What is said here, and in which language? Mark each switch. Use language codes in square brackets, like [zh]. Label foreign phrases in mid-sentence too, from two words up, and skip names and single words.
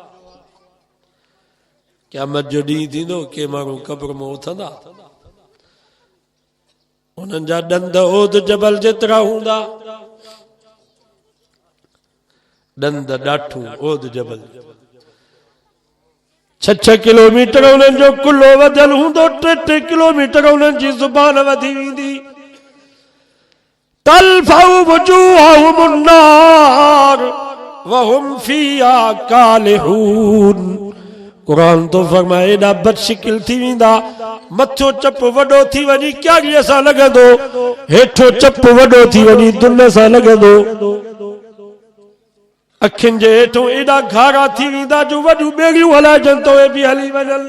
[sd] क़यामत जो ॾींहुं थींदो, के माण्हू क़ब्र में उथंदा, उन्हनि जा ॾंद ओद जबल जेतिरा हूंदा, ॾंद ॾाठूं ओद जबल। 6 किलोमीटर उन्हनि जो कुल्लो वधियल हूंदो, 3 किलोमीटर उन्हनि जी ज़ुबान वधी वेंदी। [ar] تلفح وجوههم النار وهم فيها كالحون. [sd] कुरान तो फरमाए एॾा बदशिकिल थी वेंदा, मथो चप वॾो थी वञी क्यारीअ सां लॻंदो, हेठो चप वॾो थी वञी दुन सां लॻंदो। अखियुनि जे हेठों एॾा घारा थी वेंदा जो वॾियूं ॿेड़ियूं हलाइजनि तो बि हली वञनि।